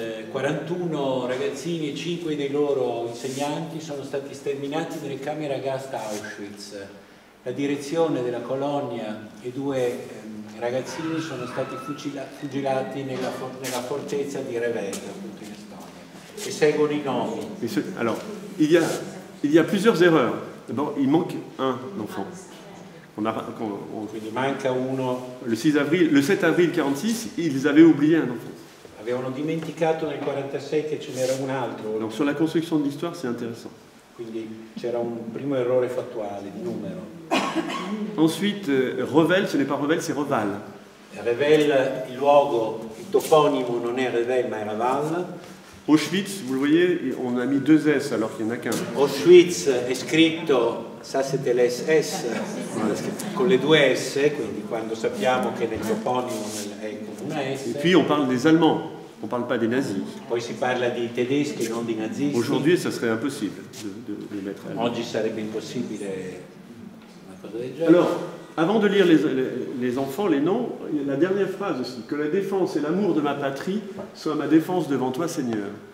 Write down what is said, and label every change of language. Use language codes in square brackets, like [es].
[it] 41 ragazzini e 5 dei loro insegnanti sono stati sterminati nelle camere a gas da Auschwitz. La direzione della colonia e 2 ragazzini sono stati fucilati nella fortezza di Revel, appunto in Estonia. E seguono i nomi. [fr] Alors, il y a plusieurs erreurs. D'abord, il manque un enfant. [it] Quindi manca uno. [fr] Le 7 avril 1946, ils avaient oublié un enfant. [it] Avevano dimenticato nel 1946 che ce n'era un altro. [fr] Donc sur la construction de l'histoire, c'est intéressant. [it] Quindi c'era un primo errore fattuale di numero. [fr] Ensuite, Revel, ce n'est pas Revel, c'est Reval. [it] Revel, il luogo, il toponimo non è Revel ma è Reval. [fr] Auschwitz, vous le voyez, on a mis 2 S alors qu'il n'y en a qu'un. [it] Auschwitz è scritto, [fr] ça c'était l'SS, [it] con le 2 S, quindi quando sappiamo che nel toponimo è con una S. [fr] Et puis on parle des Allemands, on ne parle pas des nazis. [it] Poi si parla di tedeschi, non di nazisti. [fr] Aujourd'hui, ça serait impossible de mettre allemand. [it] Oggi sarebbe impossibile una cosa del genere. [fr] Alors, avant de lire les enfants, les noms, il y a la dernière phrase aussi. Que la défense et l'amour de ma patrie soient ma défense devant toi, Seigneur.